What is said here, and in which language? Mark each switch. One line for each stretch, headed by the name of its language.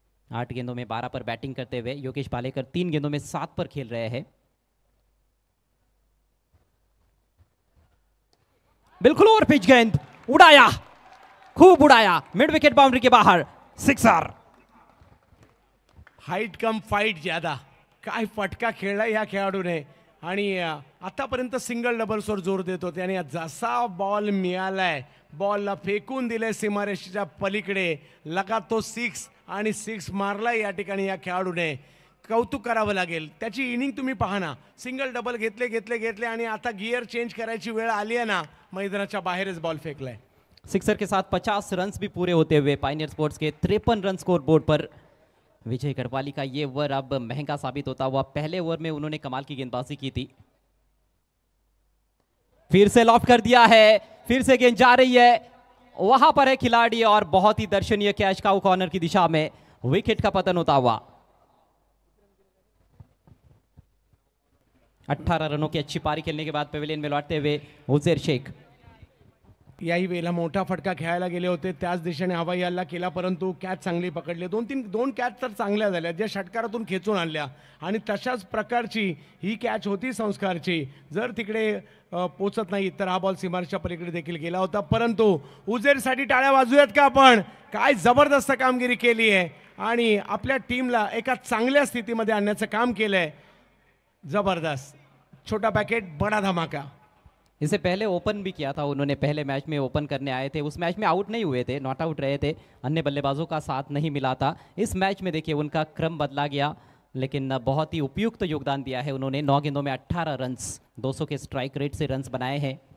Hindi: 8 गेंदों में 12 पर बैटिंग करते हुए योगेश पालेकर 3 गेंदों में 7 पर खेल रहे हैं. बिल्कुल ओवर पिच गेंद, उड़ाया, खूब उड़ाया, मिड विकेट बाउंड्री के बाहर, सिक्सर. हाईट कम फाईट ज्यादा.
Marathi: काय फटका खेळला या खेळाडूने. आणि आतापर्यंत सिंगल डबल्सवर जोर देत होते आणि जसा बॉल मिळालाय, बॉलला फेकून दिले सीमारेषेच्या पलीकडे, लगा तो 6 आणि 6 मारलाय या ठिकाणी या खेळाडूने. कौतुक करावं लागेल. त्याची इनिंग तुम्ही पहा ना, सिंगल डबल घेतले आणि आता गिअर चेंज करायची वेळ आली आहे ना, मैदानाच्या बाहेरच बॉल फेकलाय.
Hindi: सिक्सर के साथ 50 रन भी पूरे होते हुए पायनियर स्पोर्ट्स के 53 रन स्कोर बोर्ड पर. विजय गढ़वाली का ये ओवर अब महंगा साबित होता हुआ. पहले ओवर में उन्होंने कमाल की गेंदबाजी की थी. फिर से लॉफ्ट कर दिया है, फिर से गेंद जा रही है, वहां पर है खिलाड़ी और बहुत ही दर्शनीय कैच काउ कॉर्नर की दिशा में विकेट का पतन होता हुआ. 18 रनों की अच्छी पारी खेलने के बाद पवेलियन में लौटते हुए उजैर शेख.
Marathi: याही वेळेला मोठा फटका खेळायला गेले होते, त्याच दिशेने हवाई हल्ला केला, परंतु कॅच चांगली पकडली. 2 कॅच तर चांगल्या झाल्या, ज्या षटकारातून खेचून आणल्या. आणि तशाच प्रकारची ही कॅच होती संस्कारची. जर तिकडे पोचत नाही तर हा बॉल सीमारेषेच्या पलीकडे देखील गेला होता. परंतु उजेरसाठी टाळ्या वाजूयात का आपण. काय जबरदस्त कामगिरी केली आहे आणि आपल्या टीमला एका चांगल्या स्थितीमध्ये आणण्याचं काम केलंय.
Hindi: जबरदस्त. छोटा पैकेट बड़ा धमाका. इससे पहले ओपन भी किया था उन्होंने. पहले मैच में ओपन करने आए थे, उस मैच में आउट नहीं हुए थे, नॉट आउट रहे थे, अन्य बल्लेबाजों का साथ नहीं मिला था. इस मैच में देखिए उनका क्रम बदला गया, लेकिन बहुत ही उपयुक्त योगदान दिया है उन्होंने. 9 गेंदों में 18 रन्स, 200 के स्ट्राइक रेट से रन्स बनाए हैं.